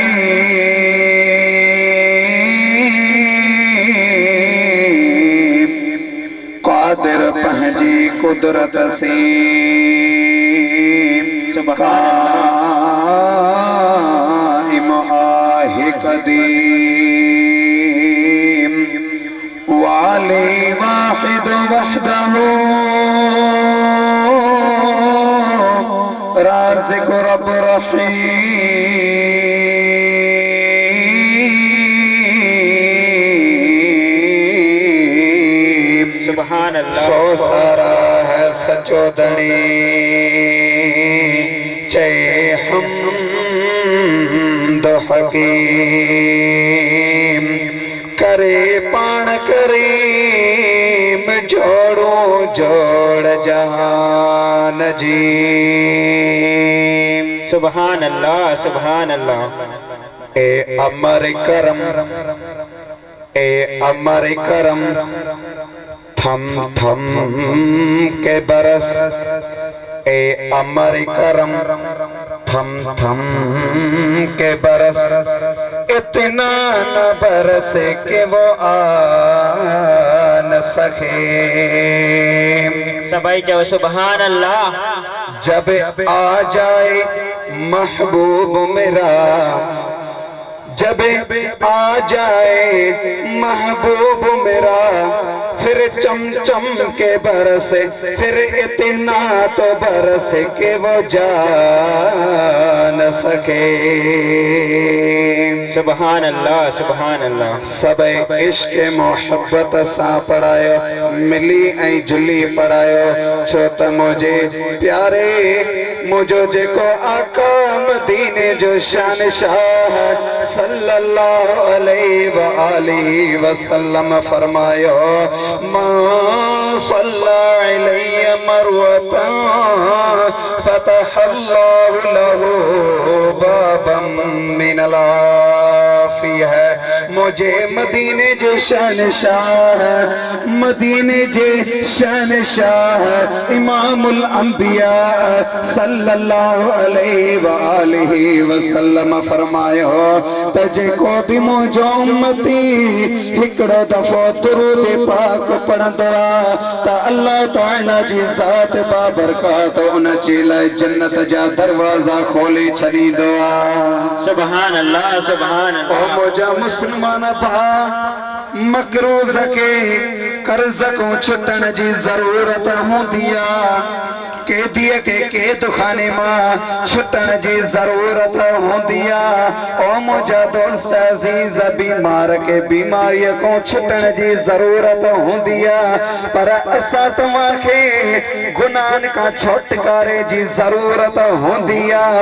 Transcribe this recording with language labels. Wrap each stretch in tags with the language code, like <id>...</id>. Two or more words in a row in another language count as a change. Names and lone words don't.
<sd>कादिर पंहिंजी कुदरत से काइम आहे कदीम वाली</sd> <ar>واحد وحده</ar> <sd>राज़िक़ रब रहीम।</sd> <ar>سبحان الله.</ar> <sd>सो सारा है सचोदनी चे हमद हकीम करे पाण करीम जोड़ो जोड़ जहान जी।</sd> <ar>سبحان الله سبحان الله.</ar> <ur>اے امر کرم اے امر کرم تھم تھم کے برس اے امر کرم تھم تھم کے برس اتنا نہ برس کہ وہ آ نہ سکے.</ur> <sd>सबाई जाओ</sd> <ar>سبحان الله.</ar> <ur>جب آ جائے محبوب میرا جب آ جائے محبوب میرا پھر چھم چھم کے برسے پھر اتنا تو برسے کہ وہ جا نہ سکے.</ur> <ar>سبحان الله سبحان الله.</ar> <sd>सब इश्क मोहब्बत सा पढ़ायो मिली ऐं जुली पढ़ायो छो त मुझे प्यारे मुझो जेको आका मदीने जो शान शाह</sd> <ar>صلى الله عليه و آله وسلم</ar> <sd>फरमायो</sd> <ar>ما صلى عليه مرة فتح الله له بابا من العافية.</ar> <sd>मुझे मदीने जे शहनशाह मदीने जे शहनशाह</sd> <ar>إمام الأنبياء صلى الله عليه و آله وسلم</ar> <sd>फरमायो त जेको भी मुंहिंजो उम्मती हिकिड़ो दफ़ो दुरूद पाक पढ़ंदो आहे त</sd> <ar>الله تعالى</ar> <sd>जी ज़ात बाबरकात उन जे लाइ जन्नत जा दरवाज़ा खोले छॾींदो आहे।</sd> <ar>سبحان الله سبحان ओ अल्लाह।</ar> <sd>मुझा मुसलमान भा मकरूज़ के कर्ज को छुटण जी ज़रूरत हूंदी आहे कैदीअ के कैद खाने मां छुटण जी ज़रूरत हूंदी आहे। ओ मुझा दोस्त अज़ीज़ बीमार के बीमारी को छुटण जी ज़रूरत हूंदी आहे पर असां तव्हांखे गुनाहन का छुटकारे जी ज़रूरत हूंदी आहे।</sd>